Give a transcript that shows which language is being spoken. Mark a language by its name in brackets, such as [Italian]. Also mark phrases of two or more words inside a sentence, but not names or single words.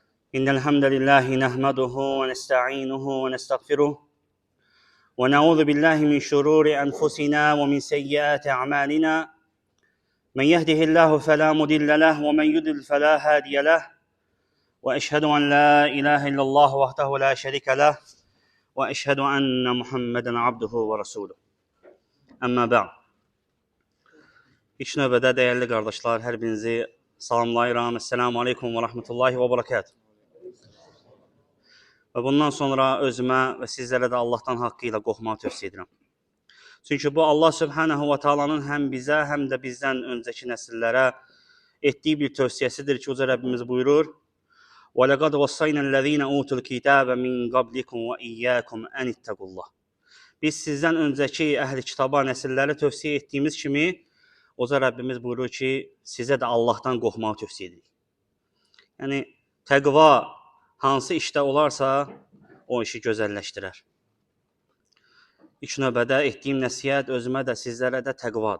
[Arabic] إن الحمد لله نحمده ونستعينه ونستغفره ونعوذ بالله من شرور أنفسنا ومن سيئات أعمالنا من يهده الله فلا مضل له ومن يضلل فلا هادي له وأشهد أن لا إله إلا الله وحده لا شريك له وأشهد أن محمدا عبده ورسوله أما بعد. [Azerbaijani] İlk növbədə dəyərli qardaşlar, hər birinizi salamlayıram. [Arabic] السلام عليكم ورحمة الله وبركاته. [Azerbaijani] Və bundan sonra özümə və sizlərə də Allahdan haqqı ilə qorxmağı tövsiyə edirəm. Çünki bu [Arabic] الله سبحانه وتعالى [Azerbaijani] həm bizə, həm də bizdən öncəki nəsillərə etdiyi bir tövsiyəsidir ki, Uca Rəbbimiz buyurur: [Arabic] وَلَقَدْ وَصَّيْنَا الَّذ۪ينَ أُوتُوا الْكِتَابَ مِنْ قَبْلِكُمْ وَإِيَّاكُمْ أَنِ اتَّقُوا اللّٰهِ. [Azerbaijani] Biz sizdən öncəki əhli kitaba, nəsillərə tövsiyə etdiyimiz kimi, Uca Rəbbimiz buyurur ki, sizə də Allahdan qorxmağı tövsiyə edirik. Yəni, təqva hansı işdə olarsa, o işi gözəlləşdirər. İlk növbədə etdiyim nəsihət özümə də, sizlərə də təqvadır.